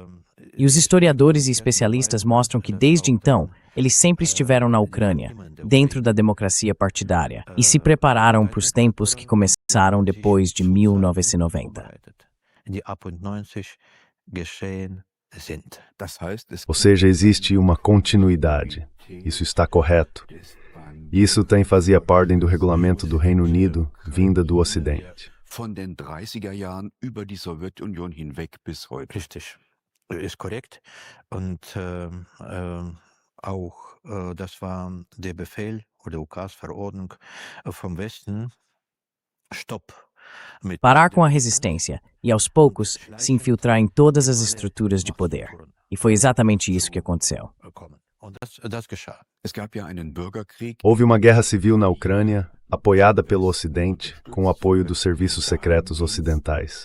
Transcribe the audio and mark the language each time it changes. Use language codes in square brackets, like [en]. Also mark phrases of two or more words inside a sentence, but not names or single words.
[pt] E os historiadores e especialistas mostram que, desde então, eles sempre estiveram na Ucrânia, dentro da democracia partidária, e se prepararam para os tempos que começaram depois de 1990. Ou seja, existe uma continuidade. Isso está correto. Isso tem fazia parte do regulamento do Reino Unido, vinda do Ocidente. [de] Von den 30er Jahren über die Sowjetunion hinweg bis heute. Richtig, ist korrekt. Und auch das war der Befehl oder Ukas-Verordnung vom Westen. Stopp. [pt] Parar com a resistência e, aos poucos, se infiltrar em todas as estruturas de poder. E foi exatamente isso que aconteceu. Houve uma guerra civil na Ucrânia, apoiada pelo Ocidente, com o apoio dos serviços secretos ocidentais.